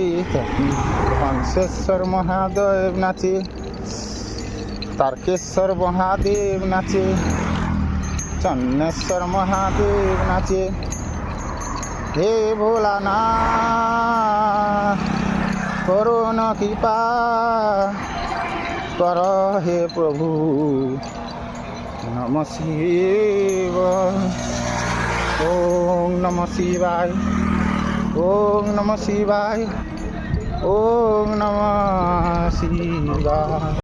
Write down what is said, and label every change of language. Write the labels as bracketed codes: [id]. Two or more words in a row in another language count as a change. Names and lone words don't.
[hi] हंसेश्वर महादेव नाचे, तारकेश्वर महादेव नाचे, चन्नेश्वर महादेव नाचे। हे भोलानाथ करो न कृपा कर, हे प्रभु [sa] नमः शिवाय। ओम नमः शिवाय, ओम नमः शिवाय, ओम नमः शिवाय।